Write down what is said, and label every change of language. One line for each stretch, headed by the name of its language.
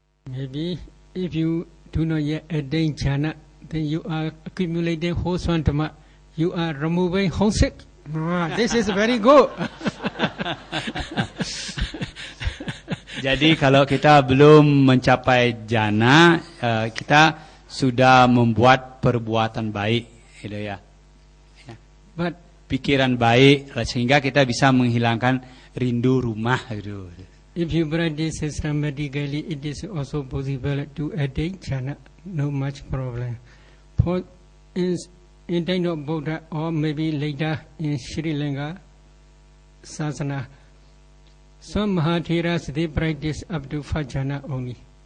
English: Maybe if you do not yet attain jhana, then you are accumulating wholesome dhamma. You are removing homesick. This is very good.
Indonesian: Jadi kalau kita belum mencapai jhana, kita sudah membuat perbuatan baik, gitu ya.
English: But
Indonesian: pikiran baik sehingga kita bisa menghilangkan rindu rumah, gitu.
English: If you practice systematically, it is also possible to attain jhana. No much problem. For in time of Buddha, or maybe later in Sri Lanka Sasana, some Mahatheras they practice up to 5 jhana only.